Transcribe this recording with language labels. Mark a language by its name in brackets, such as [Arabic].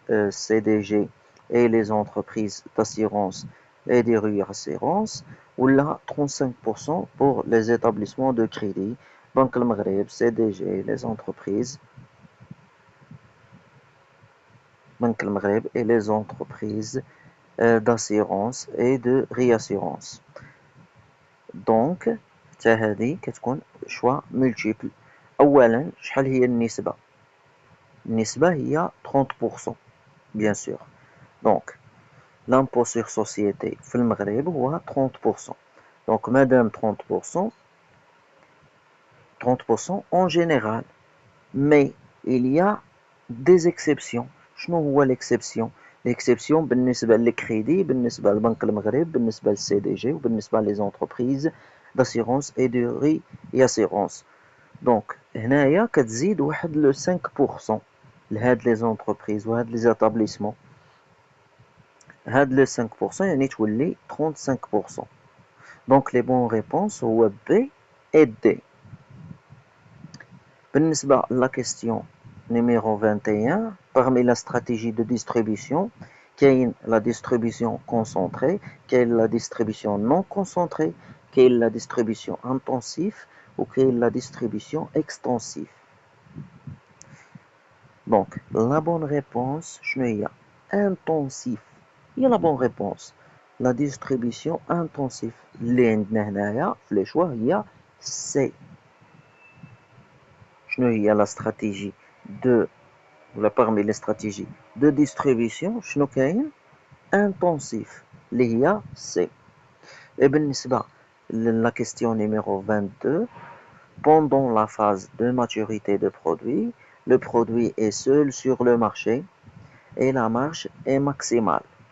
[French] CDG et les entreprises d'assurance et des réassurances, ou là 35% pour les établissements de crédit, Banque le Maghreb, CDG, les entreprises Banque le Maghreb et les entreprises d'assurance et de réassurance. Donc [Arabic] هذه كتكون [French] choix multiple. [Arabic] أولا شحال هي النسبة؟ النسبة هي 30% [French] bien sûr. Donc l'impôt sur société [Arabic] في المغرب هو [French] 30%. Donc madame 30%, 30% en général. Mais il y a des exceptions. [Arabic] شنو هو l'exception؟ l'exception بالنسبة للكريدي، بالنسبة لبنك المغرب، بالنسبة للسي دي جي وبالنسبة [French] les entreprises d'assurance et de réassurance. [Arabic] Donc هنايا كتزيد واحد لو 5% لهاد [French] les entreprises [Arabic] وهاد [French] les établissements. [Arabic] هاد لو 5% يعني تولي 35%. [French] Donc les bonnes réponses [Arabic] هو [French] B et D. [Arabic] بالنسبة [French] la question numéro 21, parmi la stratégie de distribution, [Arabic] كاين [French] la distribution concentrée, كاين la distribution non concentrée, كاين la distribution intensive ou كاين la distribution extensive. Donc la bonne réponse [Arabic] شنو هي؟ [French] intensif. هي la bonne réponse. La distribution intensive [Arabic] اللي عندنا هنايا في لي شوا هي [French] C. [Arabic] شنو هي [French] la stratégie de parmi les stratégies de distribution [Arabic] شنو كاين؟ [French] intensif [Arabic] اللي هي [French] C. Et [Arabic] بالنسبة [French] la question numéro 22, pendant la phase de maturité de produit, le produit est seul sur le marché et la marge est maximale.